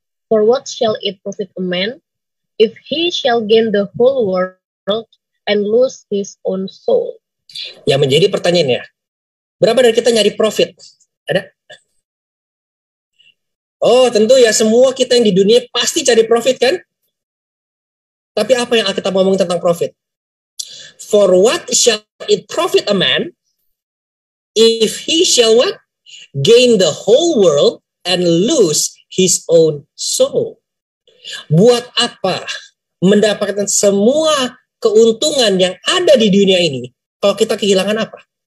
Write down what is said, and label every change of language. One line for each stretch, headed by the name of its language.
English: For what shall it profit a man if he shall gain the whole world and lose his own soul?
Indonesian: Yang menjadi pertanyaannya, berapa dari kita nyari profit? Ada? Oh, tentu ya, semua kita yang di dunia pasti cari profit kan? Tapi apa yang kita ngomong tentang profit?
English: For what shall it profit a man if he shall what? Gain the whole world and lose his own soul.
Indonesian: Buat apa mendapatkan semua keuntungan yang ada di dunia ini kalau kita kehilangan apa?